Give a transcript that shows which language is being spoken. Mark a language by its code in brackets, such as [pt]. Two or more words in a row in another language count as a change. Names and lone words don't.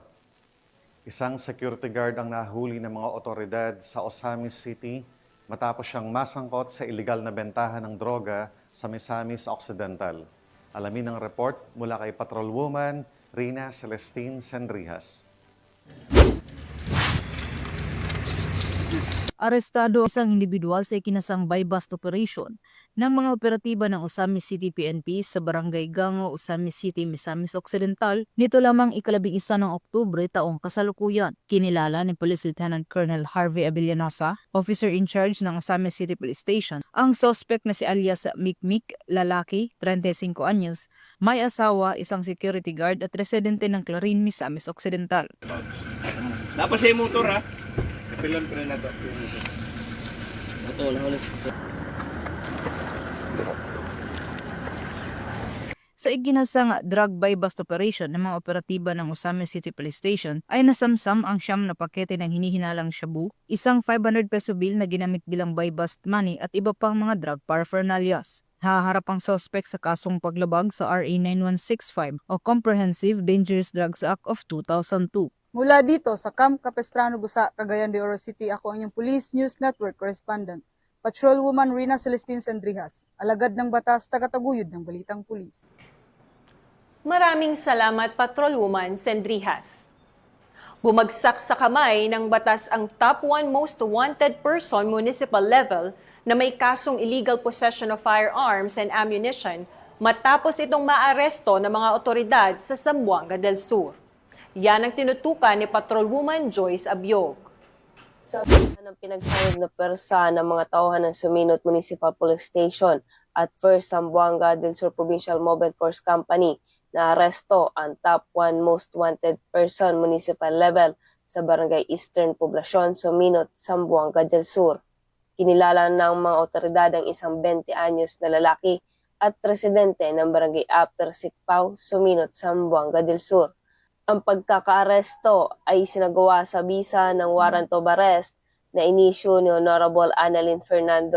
[tl] Isang [en] security guard [tl] ang nahuli ng mga otoridad sa Osamis City matapos siyang masangkot sa iligal na bentahan ng droga sa Misamis Occidental. Alamin ang report mula kay Patrolwoman Rina Celestine Senrijas. Arestado isang individual sa ikinasang [en] buy-bust operation [tl] ng mga operatiba ng Osamis City PNP sa Barangay Gango, Osamis City, Misamis Occidental nito lamang ika-11 ng Oktubre taong kasalukuyan. Kinilala ni Police Lieutenant Colonel Harvey Abellanosa, [en] officer in charge [tl] ng Osamis City Police Station, ang suspect na si alias Mikmik, lalaki, 35 anyos, may asawa, isang [en] security guard [tl] at residente ng Clarin, Misamis Occidental. Tapos yung motor ha. Pilon na to. Sa iginasang [en] drug buy-bust operation [tl] ng mga operatiba ng Osamis City Police Station ay nasamsam ang 9 na pakete ng hinihinalang shabu, isang [en] 500 peso bill [tl] na ginamit bilang [en] buy-bust money [tl] at iba pang mga [en] drug paraphernalias. [tl] Haharap ang suspect sa kasong paglabag sa RA 9165 o Comprehensive Dangerous Drugs Act of 2002. Mula dito sa Camp Capistrano, Busa, Cagayan de Oro City, ako ang inyong Police News Network Correspondent, Patrolwoman Rina Celestine Senrijas, alagad ng batas, tagataguyod ng balitang pulis. Maraming salamat, Patrolwoman Senrijas. Bumagsak sa kamay ng batas ang [en] top 1 most wanted person municipal level [tl] na may kasong [en] illegal possession of firearms and ammunition [tl] matapos itong maaresto ng mga otoridad sa Zamboanga del Sur. Yan ang tinutukan ni Patrolwoman Joyce Abiog. Sa ng pinagsanib na persa ng mga tauhan ng Suminot Municipal Police Station at First Zamboanga del Sur Provincial Mobile Force Company na aresto ang [en] top 1 most wanted person municipal level [tl] sa Barangay Eastern Poblasyon, Suminot, Zamboanga del Sur. Kinilala ng mga otoridad ang isang 20 anyos na lalaki at residente ng Barangay Upper Sikpaw, Suminot, Zamboanga del Sur. Ang pagkakaaresto ay sinagawa sa bisa ng [en] warrant of arrest [tl] na inisyu ni Honorable Annalyn Fernando